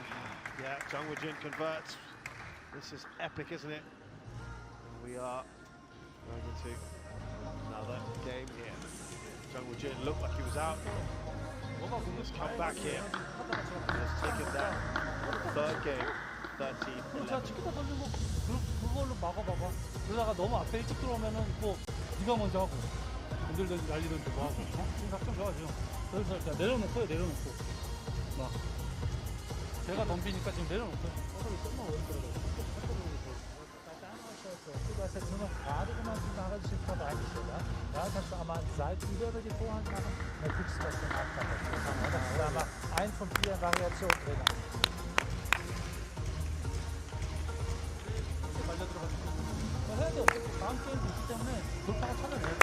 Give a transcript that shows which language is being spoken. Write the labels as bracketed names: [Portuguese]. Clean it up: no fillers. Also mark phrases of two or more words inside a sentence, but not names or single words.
[English] Yeah, Chang Woo-jin converts. This is epic, isn't it? And we are going into another game here. Chang Woo-jin looked like he was out. He's come back here. He's taken that 3rd game, 13-11. [Korean] 치키타 돌리고 그걸로 막아봐봐. 그러다가 너무 앞에 일찍 들어오면은 뭐 네가 먼저 하고 건들든지 날리든지 뭐 하고. 지금 작전 좋아 지금. 그래서 그냥 내려놓고요, 내려놓고. 막 제가 덤비니까 지금 내려놓고요. [German] Ein von 4 Variationen drin. [Korean] 해야 돼. 다음 게임도 있기 때문에 돌파가 찾아내야 돼.